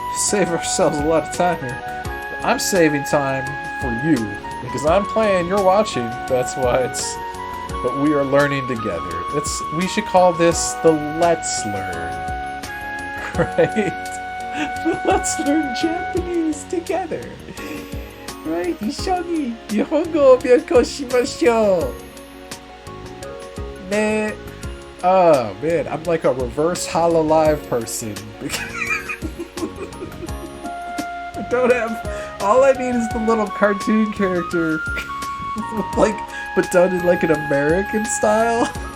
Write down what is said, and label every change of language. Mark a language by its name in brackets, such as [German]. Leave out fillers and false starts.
[English] Save ourselves a lot of time here. I'm saving time for you because I'm playing, you're watching. That's why but we are learning together. We should call this the Let's Learn. Right? Let's learn Japanese together. Right? [Japanese] 一緒に日本語を勉強しましょう。ね。 [English] Oh man, I'm like a reverse HoloLive person. I don't have. All I need is the little cartoon character, but done in like an American style.